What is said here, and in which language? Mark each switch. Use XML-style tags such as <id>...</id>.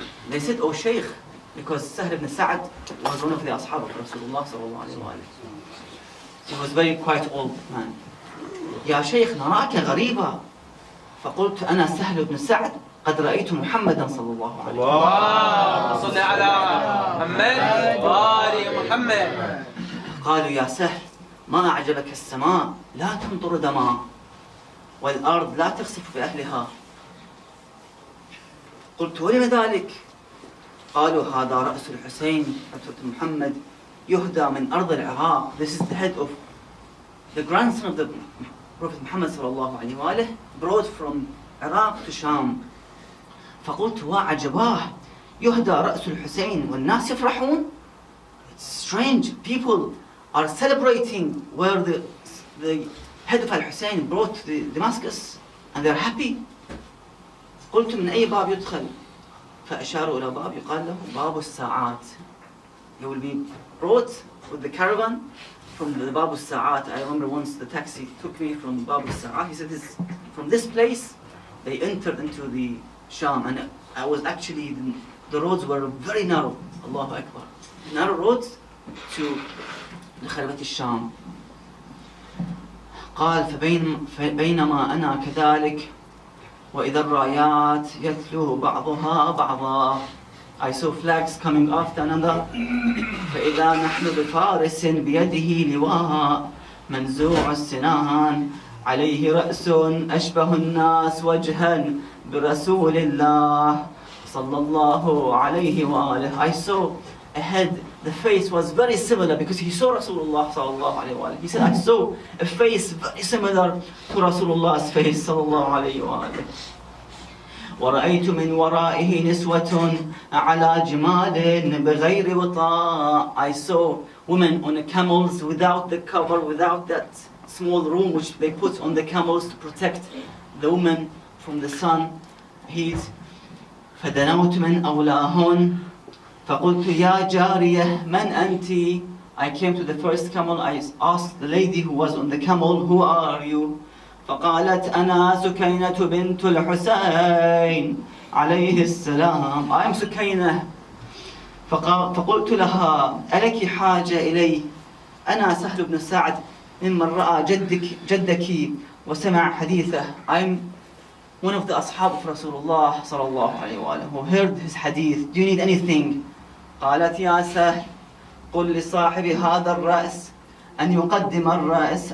<en>They said, oh Shaykh, because Sahl ibn Sa'ad was one of the ashab of Rasulullah sallallahu alayhi wa sallam. He was very quite old man.</en> <ar>يا شيخ نراك غريبا. فقلت أنا سهل بن سعد قد رأيت محمدا صلى الله عليه وسلم. اللهم صل على محمد وآل محمد. قالوا يا سهل ما أعجبك السماء لا تمطر دماء والأرض لا تخسف بأهلها. قلت ولم ذلك؟ قالوا هذا رأس الحسين محمد يهدى من أرض العراق.</ar> <en>This is the head of the</en> <ar>grandson of the</ar> <en>Prophet Muhammad sallallahu alayhi wa alihi brought from Iraq to Sham.</en> <ar>فقلت وعجباه يهدى رأس الحسين والناس يفرحون.</ar> <en>It's strange, people are celebrating where the head of Al-Hussein brought to Damascus and they're happy.</en> <ar>قلت من أي باب يدخل؟ فأشاروا إلى باب يقال له باب الساعات.</ar> <en>He will be brought with the caravan from the Bab al-Sa'at. I remember once the taxi took me from Bab al-Sa'at. He said, from this place, they entered into the Sham. And I was actually, the roads were very narrow. Allahu Akbar. Narrow roads to خربة الشام.</en> <ar>قال فبينما أنا كذلك وإذا الرايات يتلو بعضها بعضا.</ar> <en>I saw flags coming after another.</en> <ar>فإذا نحن بفارس بيده لواء منزوع السنان عليه رأس أشبه الناس وجها برسول الله صلى الله عليه وآله.</ar> <en>I saw a head, the face was very similar because he saw Rasulullah</en> <ar>صلى الله عليه وآله.</ar> <en>He said, I saw a face very similar to Rasulullah's face</en> <ar>صلى الله عليه وآله. ورأيت من ورائه نسوة على جمال بغير وطاء.</ar> <en>I saw women on the camels without the cover, without that small room which they put on the camels to protect the women from the sun heat.</en> <ar>فدنوت من أولاهن فقلت يا جارية من أنت.</ar> <en>I came to the first camel. I asked the lady who was on the camel, who are you?</en> <ar>فقالت أنا سكينة بنت الحسين عليه السلام.</ar> <en>I am</en> <ar>سكينة. فقلت لها ألك حاجة إلي؟ أنا سهل بن سعد ممن رأى جدك وسمع حديثه.</ar> <en>I'm one of the أصحاب of Rasulullah</en> <ar>صلى الله عليه وآله</ar> <en>who heard his hadith. Do you need anything?</en> <ar>قالت يا سهل قل لصاحب هذا الرأس أن يقدم الرأس</ar>